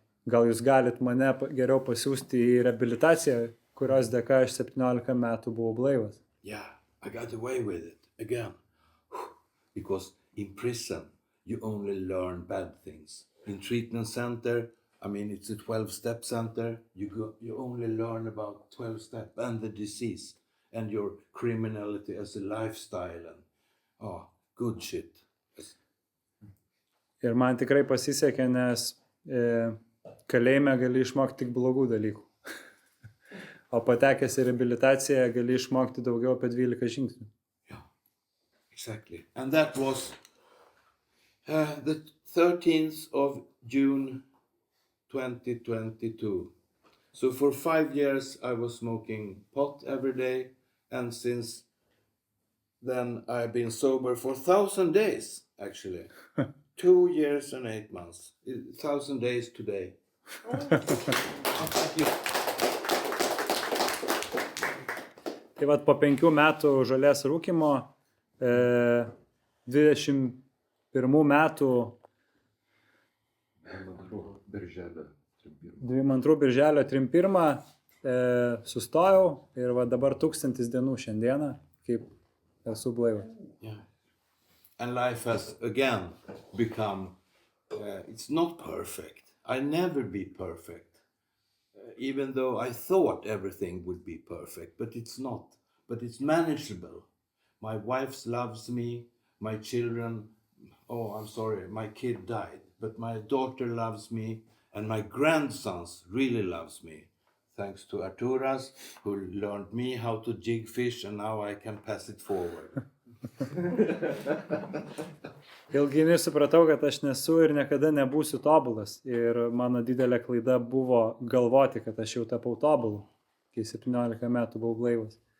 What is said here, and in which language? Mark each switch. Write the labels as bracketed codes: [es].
[lt] Gal jūs galit mane geriau pasiųsti į reabilitaciją, kurios dėka aš 17 metų buvau blaivas. [en] Yeah, I got away with it again. Because in prison, you only learn bad things. In treatment center, I mean, it's a 12-step center. You only learn about 12 steps and the disease. And your criminality as a lifestyle and good shit. [lt] Ir man tikrai pasisekė, nes kalėjime gali išmokti tik blogų dalykų. O patekęs į reabilitaciją gali išmokti daugiau apie 12 žingsnių. [en] Yeah, exactly. And that was the 13th of June 2022. So for 5 years I was smoking pot every day. And since then, I've been sober for 1,000 days, actually. 2 years and 8 months. 1,000 days today. Thank you. [lt] Tai vat po 5 metų žolės rūkymo, 21 metų 22 birželio 31 sustojau ir va dabar 1000 dienų šiandieną, kaip esu blaivas. [en] Yeah. And life has again become, it's not perfect. I never be perfect. Even though I thought everything would be perfect, but it's not. But it's manageable. My wife loves me, my children, my kid died, but my daughter loves me, and my grandsons really loves me. Thanks to Arturas, who learned me how to jig fish, and now I can pass it forward. [lt] Ilgainiui supratau, kad aš nesu ir niekada nebūsiu tobulas. Ir mano didelė klaida buvo galvoti, kad aš jau tapau tobulu. Kai 17 metų buvau blaivas.